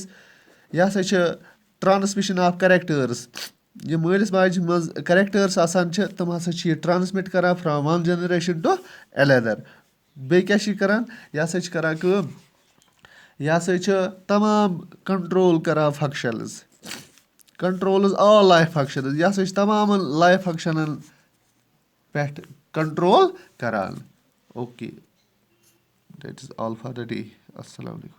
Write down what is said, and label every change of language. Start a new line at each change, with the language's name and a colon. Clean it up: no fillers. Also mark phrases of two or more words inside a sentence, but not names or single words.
Kashmiri: یہِ ہسا چھِ
English: transmission of characters
Kashmiri: یِم مٲلِس ماجہِ منٛز کریکٹٲرٕس آسان چھِ تِم ہسا چھِ یہِ ٹرانسمِٹ کران
English: from one generation to another
Kashmiri: بیٚیہِ کیٛاہ چھِ یہِ کران یہِ ہسا چھِ کران کٲم یہِ ہسا چھِ تمام کنٹرول کران
English: functions controls all life functions
Kashmiri: یہِ ہسا چھِ تمامن لایف فنٛگشنن پٮ۪ٹھ کنٹرول کران
English: okay that is all for the day
Arabic: السلام علیکُم